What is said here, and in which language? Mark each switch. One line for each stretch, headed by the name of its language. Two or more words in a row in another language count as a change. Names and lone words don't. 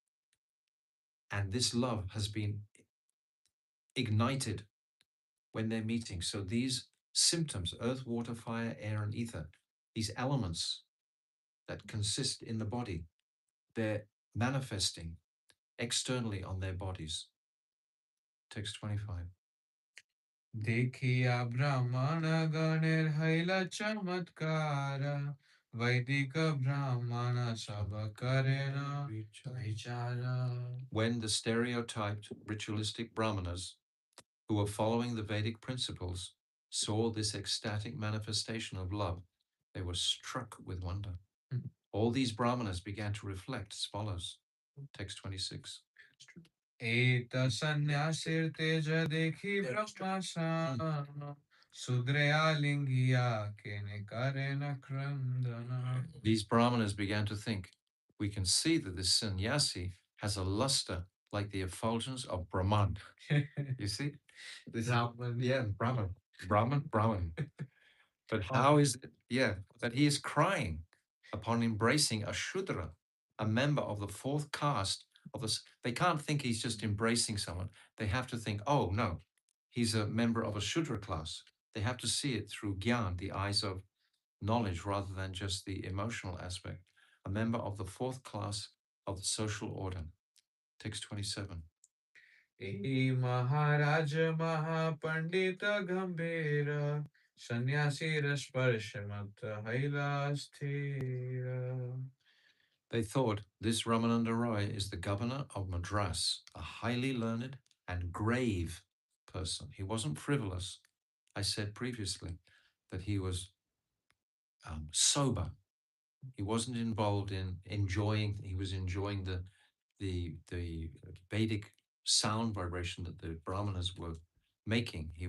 English: And this love has been ignited when they're meeting. So these symptoms, earth, water, fire, air, and ether, these elements that consist in the body, they're manifesting externally on their bodies. Text 25.
Bangla: দেখিয়া ব্রাহ্মণ গণের হৈল চমৎকার বৈদিক ব্রাহ্মণ সব করেন বিচার.
English: When the stereotyped ritualistic brahmanas who were following the Vedic principles saw this ecstatic manifestation of love, they were struck with wonder. All these brahmanas began to reflect as follows. Text 26.
Bangla: এত সন্ন্যাসীর তেজ দেখি ব্রহ্মসম শূদ্রে আলিঙ্গিয়া কেনে করেন ক্রন্দন.
English: These brahmanas began to think, we can see that this sannyasi has a luster like the effulgence of Brahman. You see? This, Brahman. Yeah, Brahman. Brahman. But how is it, that he is crying upon embracing a Shudra, a member of the fourth caste of this? They can't think he's just embracing someone. They have to think, oh, no, he's a member of a Shudra class. They have to see it through Gyan, the eyes of knowledge, rather than just the emotional aspect. A member of the fourth class of the social order. Text 27.
Bangla: এই মহারাজ মহাপণ্ডিত গম্ভীর সন্ন্যাসী স্পর্শ মত্ত হৈলা স্থির.
English: They thought this Ramananda Roy is the governor of Madras, a highly learned and grave person. He wasn't frivolous. I said previously that he was sober. He wasn't involved in enjoying. He was enjoying the Vedic sound vibration that the Brahmanas were making.